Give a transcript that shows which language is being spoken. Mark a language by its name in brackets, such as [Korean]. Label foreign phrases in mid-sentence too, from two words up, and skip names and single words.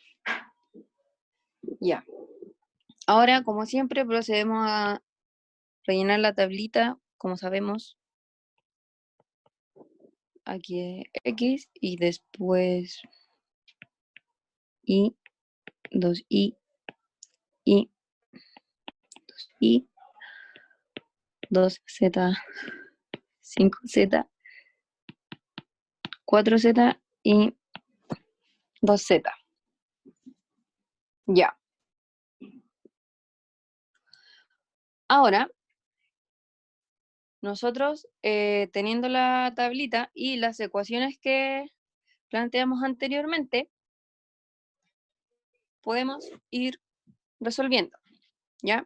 [Spanish] Ya. Ahora, como siempre, procedemos a rellenar la tablita, como sabemos. Aquí es X y después Y, 2I, Y, 2I, 2Z, 5Z, 4Z y 2Z. Ya. Ahora, nosotros teniendo la tablita y las ecuaciones que planteamos anteriormente, podemos ir resolviendo, ¿ya?